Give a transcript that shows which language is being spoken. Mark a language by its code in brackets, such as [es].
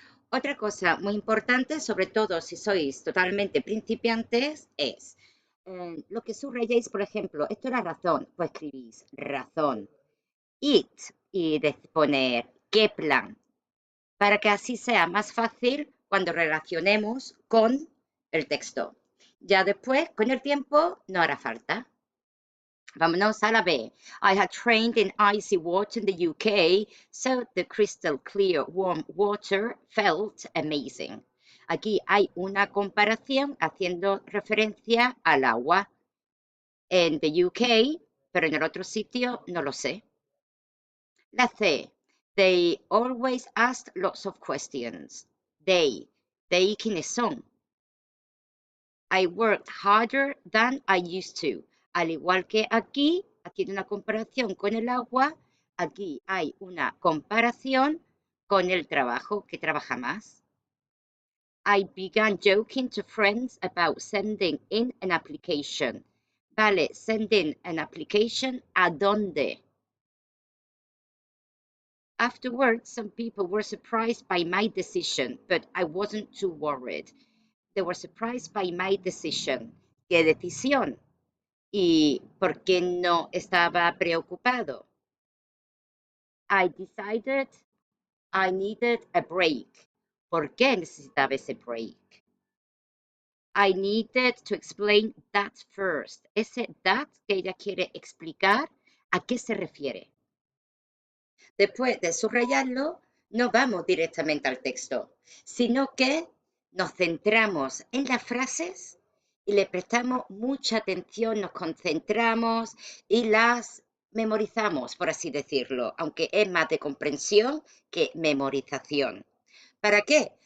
[es] Otra cosa muy importante, sobre todo si sois totalmente principiantes, es lo que subrayáis, por ejemplo, esto era razón, pues escribís razón, it y poner qué plan, para que así sea más fácil cuando relacionemos con el texto. Ya después, con el tiempo, no hará falta. Vámonos a la B. [en] I had trained in icy water in the UK, so the crystal clear warm water felt amazing. [es] Aquí hay una comparación haciendo referencia al agua en the UK, pero en el otro sitio no lo sé. La C. [en] They always asked lots of questions. They [es] ¿quiénes son? [en] I worked harder than I used to. [es] Al igual que aquí, haciendo una comparación con el agua, aquí hay una comparación con el trabajo, que trabaja más. [en] I began joking to friends about sending in an application. [es] Vale, [en] sending an application, [es] ¿a dónde? [en] Afterwards, some people were surprised by my decision, but I wasn't too worried. They were surprised by my decision. [es] ¿Qué decisión? ¿Y por qué no estaba preocupado? [en] I decided I needed a break. [es] ¿Por qué necesitaba ese break? [en] I needed to explain that first. [es] Ese that que ella quiere explicar, ¿a qué se refiere? Después de subrayarlo, no vamos directamente al texto, sino que nos centramos en las frases y le prestamos mucha atención, nos concentramos y las memorizamos, por así decirlo, aunque es más de comprensión que memorización. ¿Para qué?